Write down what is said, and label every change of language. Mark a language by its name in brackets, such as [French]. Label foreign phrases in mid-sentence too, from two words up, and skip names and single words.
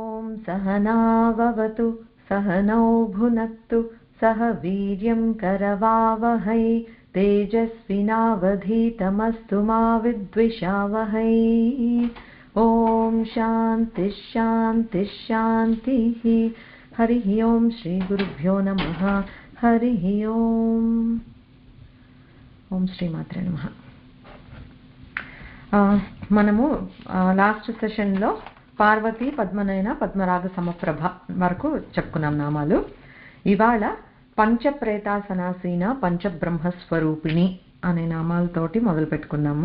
[Sanskrit] सहनाववतु सहनौ भुनक्तु सह वीर्यं करवावहै तेजस्विनावधीतमस्तु मा विद्विषावहै। ओम शांति शांति शांतिः। हरिः ओम श्री गुरुभ्यो नमः। हरिः ओम। ओम श्री मात्रे नमः। [Telugu] మనము [English] last session [Telugu] లో పార్వతి పద్మనయన పద్మరాగ సమప్రభ వరకు చెప్పుకున్నాం నామాలు. ఇవాళ పంచప్రేతాసనాసీన పంచబ్రహ్మస్వరూపిణి అనే నామాలతోటి మొదలు పెట్టుకున్నాము.